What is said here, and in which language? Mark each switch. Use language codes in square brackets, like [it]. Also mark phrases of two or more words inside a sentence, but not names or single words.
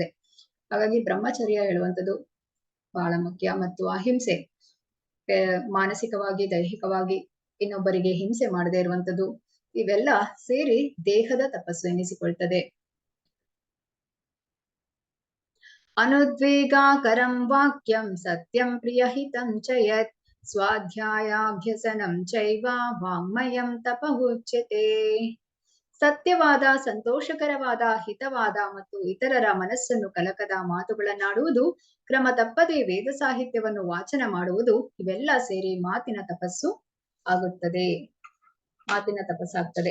[kn] ಹಾಗಾಗಿ ಬ್ರಹ್ಮಚರ್ಯ ಹೇಳುವಂಥದ್ದು ಬಹಳ ಮುಖ್ಯ. ಮತ್ತು ಅಹಿಂಸೆ, ಮಾನಸಿಕವಾಗಿ ದೈಹಿಕವಾಗಿ ಇನ್ನೊಬ್ಬರಿಗೆ ಹಿಂಸೆ ಮಾಡದೇ ಇರುವಂಥದ್ದು, ಇವೆಲ್ಲ ಸೇರಿ ದೇಹದ ತಪಸ್ಸು ಎನಿಸಿಕೊಳ್ತದೆ. [sa] ಅನುದ್ವೇಗಾಕರಂ ವಾಕ್ಯಂ ಸತ್ಯಂ ಪ್ರಿಯಹಿತಂ ಚ ಯತ್ ಸ್ವಾಧ್ಯಾಯಾಭ್ಯಸನಂ ಚೈವ ವಾಂಗ್ಮಯಂ ತಪಃ [kn] ಸತ್ಯವಾದ, ಸಂತೋಷಕರವಾದ, ಹಿತವಾದ ಮತ್ತು ಇತರರ ಮನಸ್ಸನ್ನು ಕಲಕದ ಮಾತುಗಳನ್ನಾಡುವುದು, ಕ್ರಮ ತಪ್ಪದೆ ವೇದ ಸಾಹಿತ್ಯವನ್ನು ವಾಚನ ಮಾಡುವುದು, ಇವೆಲ್ಲ ಸೇರಿ ಮಾತಿನ ತಪಸ್ಸು ಆಗುತ್ತದೆ. ಮಾತಿನ ತಪಸ್ಸಾಗ್ತದೆ.